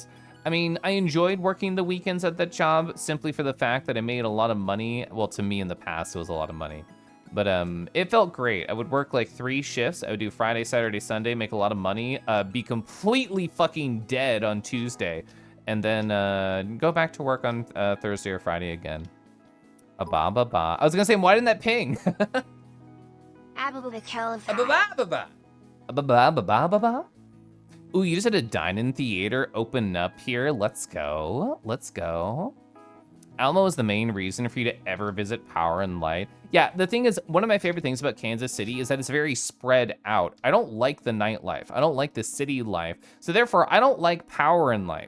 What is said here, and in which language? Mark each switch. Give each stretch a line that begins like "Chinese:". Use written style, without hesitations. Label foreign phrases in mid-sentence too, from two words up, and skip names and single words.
English: I mean, I enjoyed working the weekends at that job simply for the fact that I made a lot of money. Well, to me in the past, it was a lot of money. But it felt great. I would work like 3 shifts. I would do Friday, Saturday, Sunday, make a lot of money, be completely fucking dead on Tuesday, and then go back to work on Thursday or Friday again. A ba ba ba. I was gonna say, why didn't that ping? Abba the kelifff. Ba-ba-ba-ba-ba. Ooh, you just had a dine-in theater open up here. Let's go. Let's go. Alamo is the main reason for you to ever visit Power and Light. Yeah, the thing is, one of my favorite things about Kansas City is that it's very spread out. I don't like the nightlife. I don't like the city life. So therefore, I don't like Power and Light.